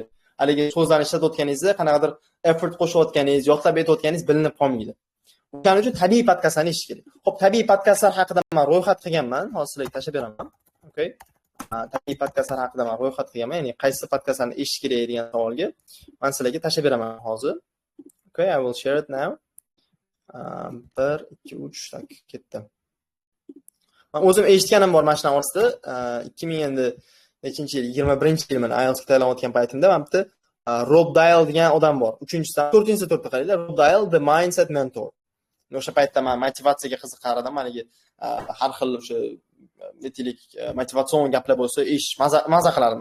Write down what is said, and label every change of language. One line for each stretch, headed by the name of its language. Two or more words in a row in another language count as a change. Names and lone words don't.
Uzbek: Haligi so'zlarni ishlatayotganingizda qanaqadir effort qo'shayotganingiz, yodlab aytayotganingiz bilinib qolmaydi. O'shaning uchun tabiiy podkastlarni eshitish kerak. Xo'p, tabiiy podkastlar haqida men ro'yxat qilganman, hozir sizlarga tashab beraman. Okay? Tabiiy podkastlar haqida men ro'yxat qilganman, ya'ni qaysi podkastlarni eshitish kerak degan savolga men sizlarga tashab beraman hozir.
English: Okay, I will share it now. 1 2 3
Uzbek: tak ketdi. Men o'zim eshitganim bor mana shuning orasida 2000 endi nechinchi yil, 21-yil men IELTS tayyorlayotgan paytimda men bitta Rob Dial degan odam bor. 4-to'rtda qaranglar, Rob Dial The Mindset Mentor. O'sha paytda men motivatsiyaga qiziqar edim, menga har xil o'sha aytaylik motivatsion gaplar bo'lsa, maza qilardim.